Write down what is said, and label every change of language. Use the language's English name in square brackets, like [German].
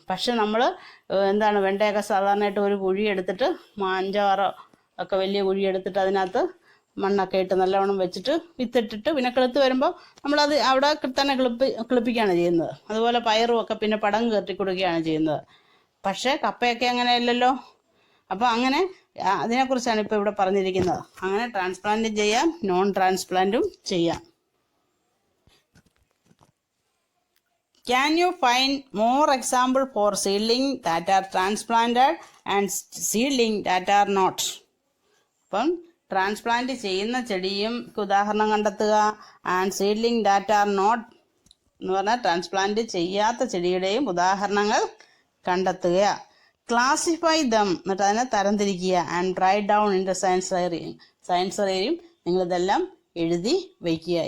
[Malayalam] പക്ഷെ നമ്മൾ എന്താണ്, വെണ്ടയൊക്കെ സാധാരണയായിട്ട് ഒരു കുഴി എടുത്തിട്ട് 5-6 ഒക്കെ വലിയ കുഴി എടുത്തിട്ട് അതിനകത്ത് മണ്ണൊക്കെ ഇട്ട് നല്ലവണ്ണം വെച്ചിട്ട് വിത്തിട്ടിട്ട് പിന്നെ കിളുത്ത് വരുമ്പോൾ നമ്മളത് അവിടെ തന്നെ കിളിപ്പിക്കുകയാണ് ചെയ്യുന്നത്. അതുപോലെ പയറും ഒക്കെ പിന്നെ പടങ്ങ് കയറ്റി കൊടുക്കുകയാണ് ചെയ്യുന്നത്. പക്ഷേ കപ്പയൊക്കെ അങ്ങനെയല്ലല്ലോ. അപ്പോൾ അങ്ങനെ അതിനെക്കുറിച്ചാണ് ഇപ്പോൾ ഇവിടെ പറഞ്ഞിരിക്കുന്നത്. അങ്ങനെ ട്രാൻസ്പ്ലാന്റും ചെയ്യാം, നോൺ ട്രാൻസ്പ്ലാന്റും ചെയ്യാം. [English] Can you find more example for seedling that are transplanted and seedling that are not? [Malayalam] അപ്പം ട്രാൻസ്പ്ലാന്റ് ചെയ്യുന്ന ചെടിയും ഉദാഹരണം കണ്ടെത്തുക. [English] and seedling that are not [Malayalam] എന്ന് പറഞ്ഞാൽ ട്രാൻസ്പ്ലാന്റ് ചെയ്യാത്ത ചെടിയുടെയും ഉദാഹരണങ്ങൾ കണ്ടെത്തുക. [English] classify them, [Malayalam] എന്നിട്ട് അതിനെ തരംതിരിക്കുക. [English] and write down in the science [Malayalam] ഡയറിയും നിങ്ങളിതെല്ലാം എഴുതി വയ്ക്കുക.